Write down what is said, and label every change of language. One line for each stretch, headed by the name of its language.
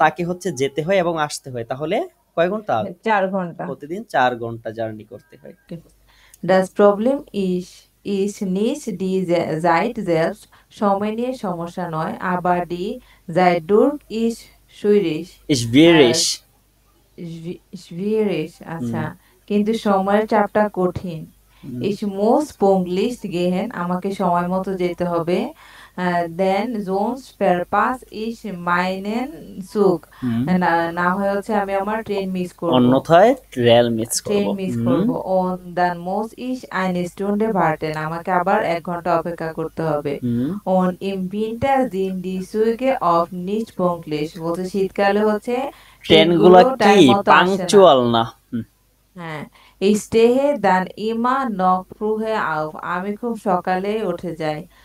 Bangla: তাকে হচ্ছে যেতে হয় এবং আসতে হয়, তাহলে কয় ঘন্টা? 4 ঘন্টা। প্রতিদিন 4 ঘন্টা জার্নি করতে হয়।
German: Das Problem ist nicht die Zeit selbst,
Bangla: সময় নিয়ে সমস্যা নয়,
German: aber die Zeitdruck ist schwierig. schwierig,
Bangla: আচ্ছা, কিন্তু সময়ের চাপটা কঠিন।
German: Ich muss pünktlich gehen,
Bangla: আমাকে সময় মতো যেতে হবে।
German: Then sonst verpasse ich meinen Zug,
Bangla: না হয় হচ্ছে আমি আমার ট্রেন মিস করব, অন্যথায় ট্রেন মিস করব।
German: Und dann muss ich eine Stunde warten,
Bangla: আমাকে আবার 1 ঘন্টা অপেক্ষা করতে হবে।
German: Und im Winter sind die Züge oft nicht pünktlich,
Bangla: বলতে শীতকালে হচ্ছে ট্রেনগুলো কি পাংচুয়াল না। হ্যাঁ,
German: ich stehe dann immer noch früher auf,
Bangla: আমি খুব সকালে উঠে যাই।